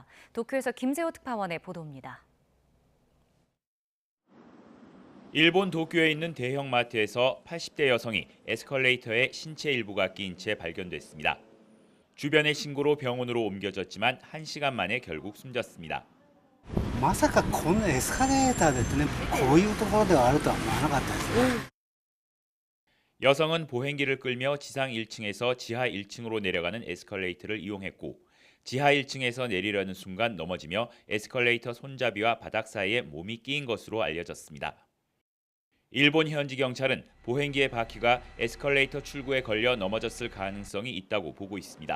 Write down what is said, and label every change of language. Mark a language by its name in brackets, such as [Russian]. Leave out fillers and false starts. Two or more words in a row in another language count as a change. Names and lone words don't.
[Korean] 도쿄에서 김세호 특파원의 보도입니다. 일본 도쿄에 있는 대형마트에서 80대 여성이 에스컬레이터에 신체 일부가 끼인 채 발견됐습니다. 주변의 신고로 병원으로 옮겨졌지만 1시간 만에 결국 숨졌습니다. [Japanese] まさかこのエスカレーターでね、こういうところであるとは思わなかったですね. [Korean] 여성은 보행기를 끌며 지상 1층에서 지하 1층으로 내려가는 에스컬레이터를 이용했고 지하 1층에서 내리려는 순간 넘어지며 에스컬레이터 손잡이와 바닥 사이에 몸이 끼인 것으로 알려졌습니다. 일본 현지 경찰은 보행기의 바퀴가 에스컬레이터 출구에 걸려 넘어졌을 가능성이 있다고 보고 있습니다.